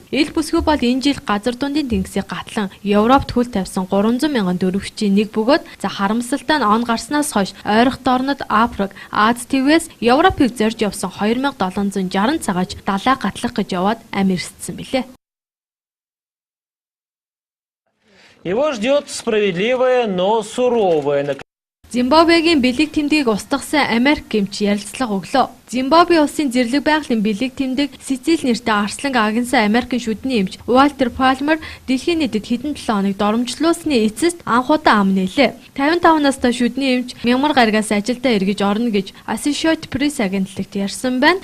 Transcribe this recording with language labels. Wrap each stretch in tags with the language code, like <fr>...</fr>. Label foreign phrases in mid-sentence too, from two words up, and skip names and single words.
<mn>Ил бүсгүй бол энэ жил газар дундын тэнгисийг гатлан Европт хөл тавьсан 300 мянган дөрвөгчийн нэг бөгөөд за харамсалтай нь он гарснаас хойш ойрох орнод Африк, Аз твээс Европыг зорж явсан 2760 цагаач далай гатлах гэж яваад амь ирсэн билээ.</mn> <ru>Его ждет справедливое, но суровое наказание.</ru> <mn>Зимбабвегийн бэлэг тэмдгийг устгасан Америк гэмч ярилцлага өглөө. Зимбабве улсын зэрлэг байгалийн бэлэг тэмдэг Сицил нэртэй арслан агнсан Америкийн шүдний эмч Уолтер Палмер дэлхийн нийтэд хэдэн 7 хоног доромжлуулсны эцэст анхудаа ам нээлээ. 55 настай шүдний эмч Мянмар гарагаас ажилдаа эргэж орно гэж Associated Press агентлагт ярьсан байна.</mn>